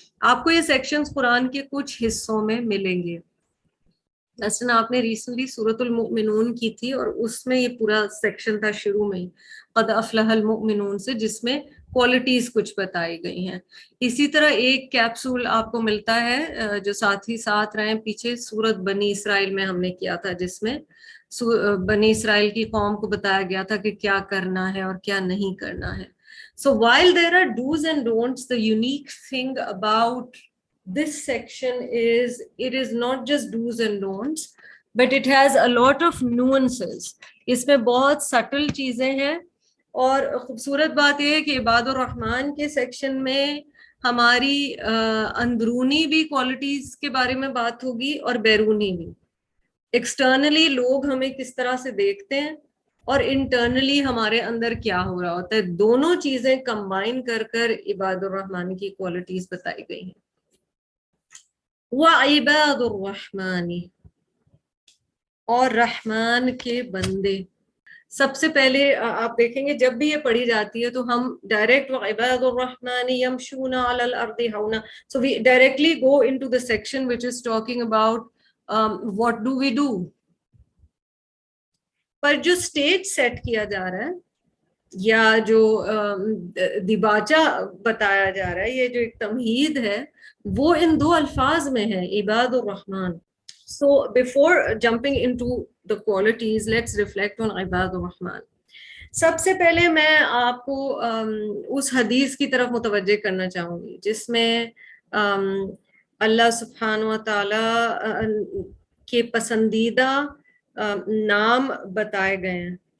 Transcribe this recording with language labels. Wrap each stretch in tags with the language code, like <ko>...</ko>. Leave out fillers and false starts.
<ur>آپ کو یہ سیکشنز قرآن کے کچھ حصوں میں ملیں گے. مثلا آپ نے ریسنٹلی سورۃ المؤمنون کی تھی اور اس میں یہ پورا سیکشن تھا شروع میں ہی قد افلح المؤمنون سے، جس میں کوالٹیز کچھ بتائی گئی ہیں. اسی طرح ایک کیپسول آپ کو ملتا ہے جو ساتھ ہی ساتھ رہیں پیچھے، سورۃ بنی اسرائیل میں ہم نے کیا تھا، جس میں بنی اسرائیل کی قوم کو بتایا گیا تھا کہ کیا کرنا ہے اور کیا نہیں کرنا ہے.</ur> <en>So while there are do's and don'ts, the unique thing about this section is it is not just do's and don'ts, but it has a lot of nuances.</en> <ur>اس میں بہت سٹل چیزیں ہیں، اور خوبصورت بات یہ ہے کہ عباد الرحمن کے سیکشن میں ہماری اندرونی بھی کوالٹیز کے بارے میں بات ہوگی اور بیرونی بھی. ایکسٹرنلی لوگ ہمیں کس طرح سے دیکھتے ہیں اور انٹرنلی ہمارے اندر کیا ہو رہا ہوتا ہے، دونوں چیزیں کمبائن کر کر عباد الرحمن کی کوالٹیز بتائی گئی ہیں. وَعِبَادُ الرَّحْمَنِ، اور رحمان کے بندے. سب سے پہلے آپ دیکھیں گے جب بھی یہ پڑھی جاتی ہے تو ہم ڈائریکٹ</ur> <ar>وعباد الرحمن یمشون علی الارض</ar> <ur>ہونا,</ur> <en>so we directly go into the section which is talking about what do we do.</en> <ur>پر جو اسٹیج سیٹ کیا جا رہا ہے یا جو دیباچہ بتایا جا رہا ہے, یہ جو ایک تمہید ہے وہ ان دو الفاظ میں ہے, عباد الرحمن.</ur> <en>So before jumping into the qualities, let's reflect on عباد الرحمن.</en> <ur>سب سے پہلے میں آپ کو اس حدیث کی طرف متوجہ کرنا چاہوں گی جس میں اللہ سبحانہ و تعالی کے پسندیدہ نام بتائے گئے ہیں.</ur>